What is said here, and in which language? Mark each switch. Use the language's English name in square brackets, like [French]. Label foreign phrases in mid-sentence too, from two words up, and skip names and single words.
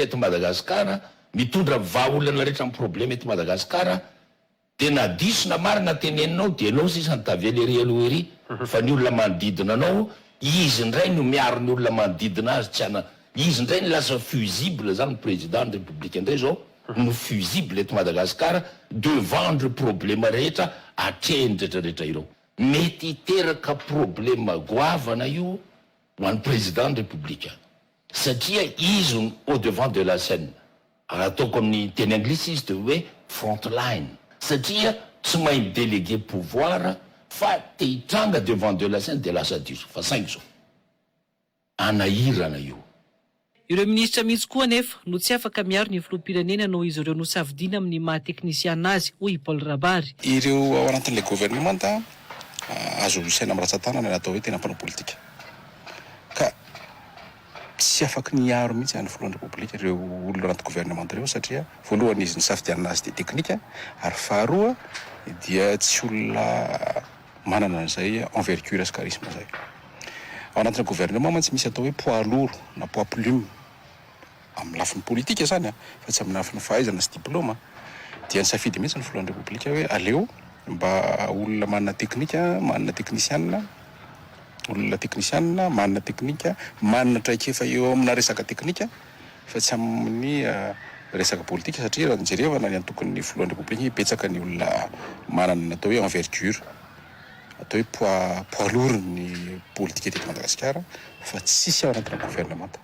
[Malagasy] eto Madagasikara mitondra vahaolana rehetra amin'ny problema eto Madagasikara dia na diso na marina teneninao dia ianao sisa nitavelery aloha ery fa ny olona manodidina anao izy indray no miaro ny olona manodidina azy tsy ana izy indray ny lasa fusible zany [French] président de république [Malagasy] indray zao no fusible eto Madagasikara devant le problema rehetra atrehiny rehetrarehetra ireo. Mety hiteraka problema goavana io ho an'ny [French] président de république [Malagasy] satria izy [French] au devant de la scène. [Malagasy] Ataoko amin'ny teny anglisy izy dia hoe [English] front line [Malagasy] satria tsy mahay [French] délégué pouvoir [Malagasy] fa te hitranga [French] devant de la scène [Malagasy] dia lasa diso fa saingy zao anahirana io. Ireo ministra mihitsy koa nefa no tsy afaka miaro ny filoham-pirenena noho izy ireo no safidiana amin'ny maha-teknisiana azy hoy Paul Rabary. Ireo ao anatin'ilay gouvernemanta azo isaina amin'ny ratsan-tanana natao hoe tena mpanao politika. Ka tsy afaka niaro mihitsy any filohan'ny Repoblika ireo olona anaty gouvernemanta ireo satria voalohany izy ny safidianana azy dia teknika ary faharoa dia tsy olona manana an'izay envergure sy charisme zay. Ao anatin'ny gouvernement mantsy misy atao hoe [French] poids lourd [Malagasy] na [French] poids plume [Malagasy] amin'ny lafiny politika zany fa tsy amin'ny lafiny fahaizana sy diplôma dia nisafidy mihitsy ny filohan'ny Repoblika hoe aleo mba olona manana teknika, manana teknisianina, olona teknisianina, manana teknika, manana traikefa eo amina resaka teknika fa tsy amin'ny resaka politika satria raha nijerevana ny antokon'ny filohan'ny Repoblika hipetsaka ny olona manana atao hoe envergure atao hoe [French] poids lourd [Malagasy] ny politika eto Madagasikara fa tsisy ao anatina gouvernemanta.